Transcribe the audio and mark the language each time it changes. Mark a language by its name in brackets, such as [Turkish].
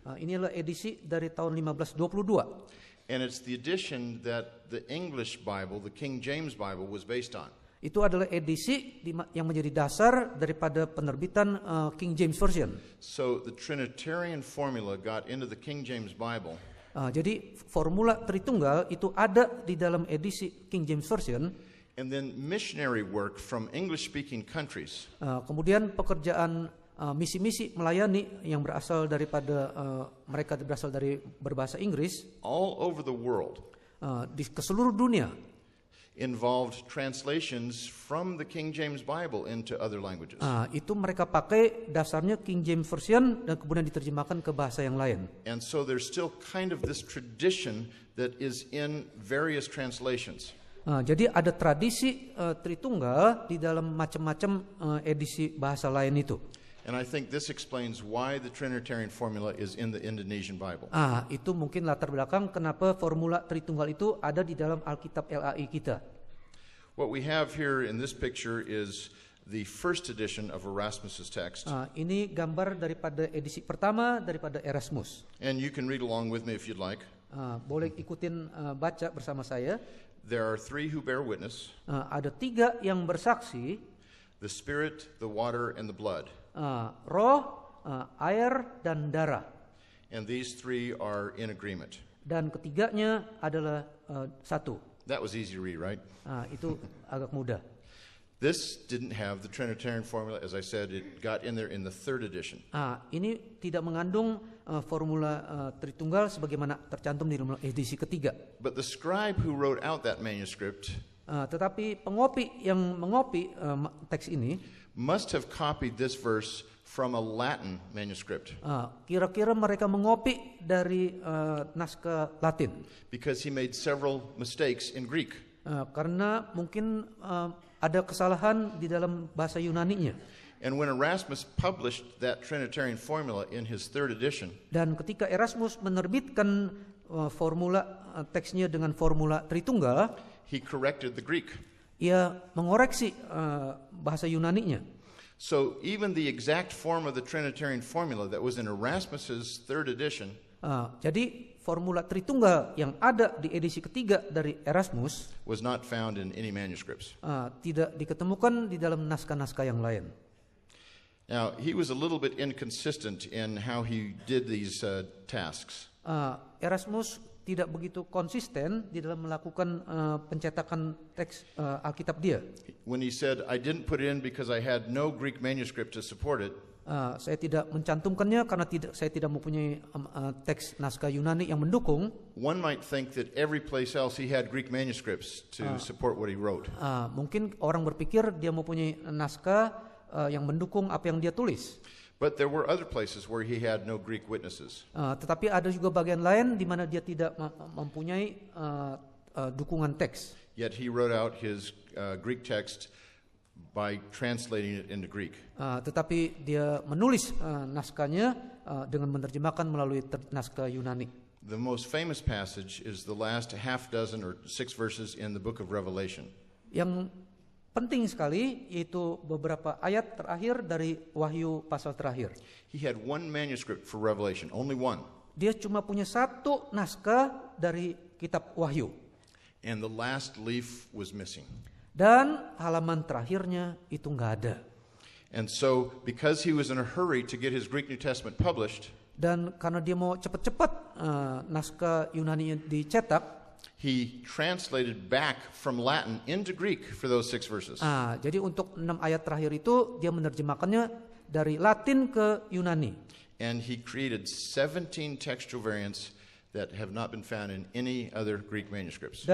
[Indonesian] Inilah edisi dari tahun 1522. [English] And it's the edition that the English Bible, the King James Bible, was based on. [Indonesian] Itu adalah edisi yang menjadi dasar daripada penerbitan King James Version. [English] So the Trinitarian formula got into the King James Bible. [Indonesian] Jadi formula Tritunggal itu ada di dalam edisi King James Version. [English] And then missionary work from English-speaking countries. [Indonesian] Kemudian pekerjaan misi-misi melayani yang berasal daripada mereka berasal dari berbahasa Inggris. [English] All over the world. [Indonesian] Ke seluruh dunia. [English] Involved translations from the King James Bible into other languages. [Indonesian] Itu mereka pakai dasarnya King James Version dan kemudian diterjemahkan ke bahasa yang lain. [English] And so there's still kind of this tradition that is in various translations. [Indonesian] Jadi ada tradisi Tritunggal di dalam macam-macam edisi bahasa lain itu. [English] And I think this explains why the Trinitarian formula is in the Indonesian Bible. [Indonesian] Itu mungkin latar belakang kenapa formula Tritunggal itu ada di dalam Alkitab LAI kita. [English] What we have here in this picture is the first edition of Erasmus's text. [Indonesian] Ini gambar daripada edisi pertama daripada Erasmus. [English] And you can read along with me if you'd like. [Indonesian] Boleh ikutin baca bersama saya. [English] There are 3 who bear witness. [Indonesian] Ada 3 yang bersaksi. [English] The Spirit, the water, and the blood. [Indonesian] Roh, air, dan darah. [English] And these 3 are in agreement. [Indonesian] Dan ketiganya adalah satu. [English] That was easy to read, right? [Indonesian] Itu agak mudah. [English] This didn't have the Trinitarian formula. As I said, it got in there in the 3rd edition. [Indonesian] Ini tidak mengandung formula Tritunggal sebagaimana tercantum di dalam edisi ketiga. [English] But the scribe who wrote out that manuscript [Indonesian] Tetapi pengopi yang mengopi teks ini [English] must have copied this verse from a Latin manuscript. [Indonesian] Kira-kira mereka mengopi dari naskah Latin. [English] Because he made several mistakes in Greek. [Indonesian] Karena mungkin ada kesalahan di dalam bahasa Yunani-nya. [English] And when Erasmus published that Trinitarian formula in his 3rd edition, [Indonesian] dan ketika Erasmus menerbitkan formula teksnya dengan formula Tritunggal, [English] he corrected the Greek. [Indonesian] Ia mengoreksi bahasa Yunani-nya. [English] So even the exact form of the Trinitarian formula that was in Erasmus's 3rd edition, [Indonesian] jadi formula Tritunggal yang ada di edisi ketiga dari Erasmus [English] was not found in any manuscripts. [Indonesian] Tidak diketemukan di dalam naskah-naskah yang lain. [English] Now, he was a little bit inconsistent in how he did these tasks. [Indonesian] Erasmus tidak begitu konsisten di dalam melakukan pencetakan teks Alkitab dia. [English] When he said, I didn't put it in because I had no Greek manuscript to support it, [Indonesian] saya tidak mencantumkannya karena saya tidak mempunyai teks naskah Yunani yang mendukung. [English] one might think that every place else he had Greek manuscripts to support what he wrote. [Indonesian] Mungkin orang berpikir dia mempunyai naskah yang mendukung apa yang dia tulis. [English] But there were other places where he had no Greek witnesses. [Indonesian] Tetapi ada juga bagian lain di mana dia tidak mempunyai dukungan teks. [English] Yet he wrote out his Greek text by translating it into Greek. [Indonesian] Tetapi dia menulis naskahnya dengan menerjemahkan melalui naskah Yunani. [English] The most famous passage is the last half dozen or 6 verses in the book of Revelation. [Indonesian] Yang penting sekali yaitu beberapa ayat terakhir dari Wahyu pasal terakhir. [English] He had one manuscript for Revelation, only one. [Indonesian] Dia cuma punya satu naskah dari kitab Wahyu. [English] And the last leaf was missing. [Indonesian] Dan halaman terakhirnya itu nggak ada. [English] And so, because he was in a hurry to get his Greek New Testament published, [Indonesian] dan karena dia mau cepat-cepat naskah Yunani dicetak, [English] he translated back from Latin into Greek for those 6 verses. [Indonesian] Jadi untuk 6 ayat terakhir itu dia menerjemahkannya dari Latin ke Yunani. [English] And he created 17 textual variants that have not been found in any other Greek manuscripts.